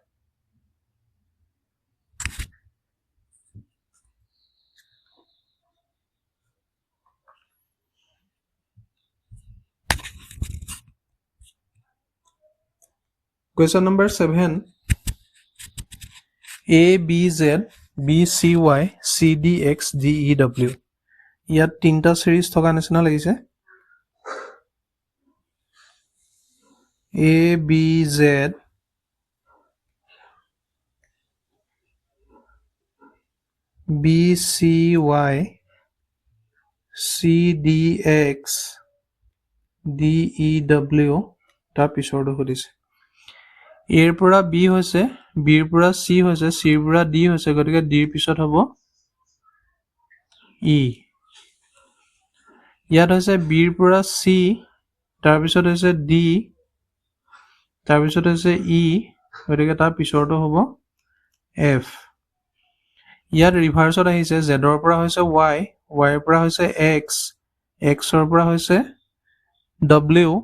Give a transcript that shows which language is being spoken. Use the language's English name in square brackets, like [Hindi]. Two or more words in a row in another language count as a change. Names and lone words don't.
[English] Question number [Assamese] 7 A B Z B C Y C D X D E W ইয়াত তিনিটা সিৰিজ থকা নিচিনা লাগিছে A B Z B C Y C D X D E W তাৰ পিছৰটো সুধিছে এৰ পৰা বি হৈছে বিৰ পৰা চি হৈছে চিৰ পৰা ডি হৈছে গতিকে ডিৰ পিছত হ'ব ই ইয়াত হৈছে বিৰ পৰা চি তাৰপিছত হৈছে ডি তাৰপিছত হৈছে ই গতিকে তাৰ পিছৰটো হ'ব এফ ইয়াত ৰিভাৰ্চত আহিছে জেডৰ পৰা হৈছে ৱাই ৱাইৰ পৰা হৈছে এক্স এক্সৰ পৰা হৈছে ডব্লিউ